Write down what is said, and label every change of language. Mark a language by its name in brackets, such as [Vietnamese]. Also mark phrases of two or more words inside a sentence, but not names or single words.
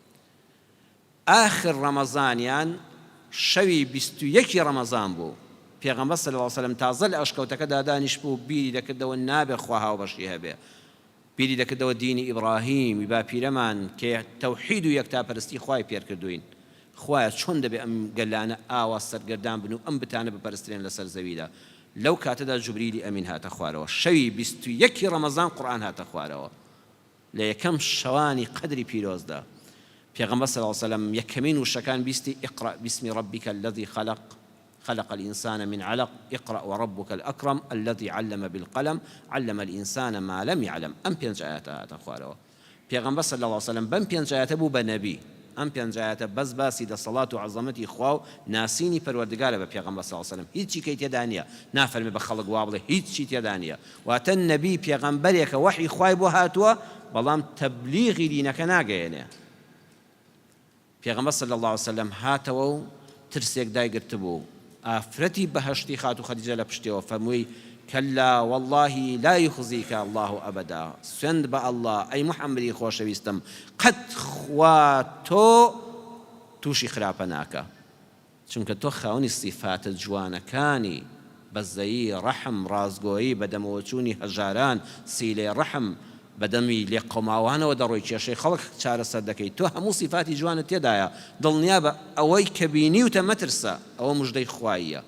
[Central Kurdish] آخر ڕەمەزانیان شەوی 21 ڕەمەزان بوو، پێغەمبەر [Arabic] صلی الله علیه وسلم [Central Kurdish] تازە لە ئەشکەوتەکە دادانیش بوو بیری دەکردەوە نابێ خوا هاوبەشی هەبێ، بیری دەکردەوە دینی ئیبراهیم باپیرەمان کە تەوحید و یەکتاپەرستی خوای پێر کردوین، خوایە چۆن دەبێ ئەم گەلانە ئاوا سەرگەردان بن و ئەم بتانە بپەرسترێن لەسەر زەویدا. لەو کاتەدا جوبریلی ئەمین هاتە خوارەوە، شەوی 21 ڕەمەزان قورئان هاتە خوارەوە لە یەکەم شەوانی قەدری پیرۆزدا. [Arabic] پێغەمبەر صلی الله علیه وسلم [Central Kurdish] یەکەمین وشەکان بیستی [Arabic] اقرأ باسم ربك الذي خلق الإنسان من علق اقرأ وربك الأكرم الذي علم بالقلم علم الإنسان ما لم يعلم. [Central Kurdish] أم بينج آيات هاتخوارەوە. پێغەمبەر [Arabic] صلی الله علیه وسلم [Central Kurdish] بەم پێنج ئاەتە بوو بە نەبی، ئەم پێنج ئاەتە بەس باسی دەسەڵات و عەزەمەتی خوا و ناسینی پەروەردگارە بە پێغەمبەر [Arabic] صلی الله علیه وسلم، [Central Kurdish] هیچی کەی تێدا نییە، نافەرمێ بە خەڵک وا بڵێ هیچی تێدا نییە. واتە نەبی پێغەمبەرێکە وەحی خوای بۆ هاتووە بەڵام تەبلیغی دینەکە ناگەیەنێ. پێغەمبەر [Arabic] صلی الله علیه وسلم [Central Kurdish] هاتەوە و ترسێک دایگرت بوو، ئافرەتی بەهەشتی خاتو خەدیجە لە پشتەوە فەرمووی [Arabic] كلا والله لا يخزيك الله أبدا، [Central Kurdish] سند بە الله ئەی محەممەدی خۆشەویستم قەت خوا تۆ تووشی خراپە ناکە، چونکە تۆ خاوەنی سیفاتە جوانەکانی بەزەیی ڕەحم ڕازگۆیی بەدەمەوەچوونی هەژاران سیلەی ڕەحم بەدەمی لێ قۆماوانەوە دەڕۆی کێشەی خەڵک چارەسەر دەکەیت، تۆ هەموو سیفاتی جوانت تێدایە، دڵنیا بە ئەوەی کە بینیوتە مەترسە، ئەوە موژدەی خواییە.